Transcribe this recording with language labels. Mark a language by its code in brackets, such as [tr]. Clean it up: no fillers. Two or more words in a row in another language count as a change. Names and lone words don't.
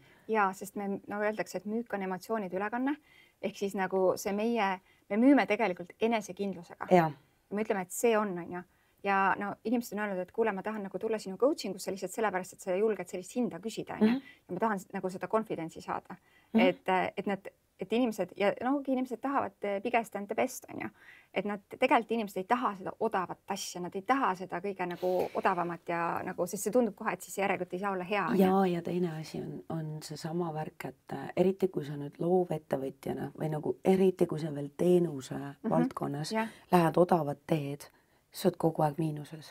[et] Ja, sest me nagu öeldakse, et müük on emotsioonide ülekanne, ehk siis nagu see me müüme tegelikult enesekindlusega. Ja. Me ütleme, et see on ju. Ja inimesed on öelnud, et kuule, ma tahan nagu tulla sinu coachingusse lihtsalt sellepärast, et sa julged sellist hinda küsida, on ju. Ja ma tahan nagu seda confidentsi saada. Et inimesed, ja inimesed tahavad [en] biggest and the best, [et] on ju. Et nad tegelikult inimesed ei taha seda odavat asja, nad ei taha seda kõige nagu odavamat ja nagu, sest see tundub kohe, et siis järelikult ei saa olla hea. Ja teine asi on see sama värk, et eriti kui sa nüüd loovettevõtjana või nagu eriti kui sa veel teenuse valdkonnas lähed odavat teed, sa oled kogu aeg miinuses.